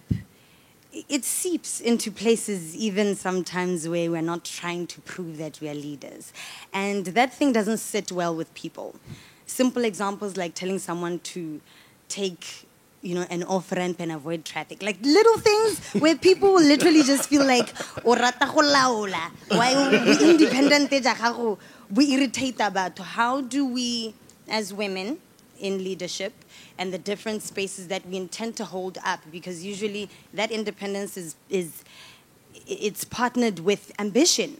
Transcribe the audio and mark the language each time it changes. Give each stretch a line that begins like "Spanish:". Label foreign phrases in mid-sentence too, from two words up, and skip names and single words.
English: It seeps into places even sometimes where we're not trying to prove that we are leaders. And that thing doesn't sit well with people. Simple examples like telling someone to take an off-ramp and avoid traffic. Like little things where people will literally just feel like,
Tswana: o rata go laola.
English: Why we independent, we irritate about. How do we, as women in leadership, and the different spaces that we intend to hold up, because usually that independence it's partnered with ambition.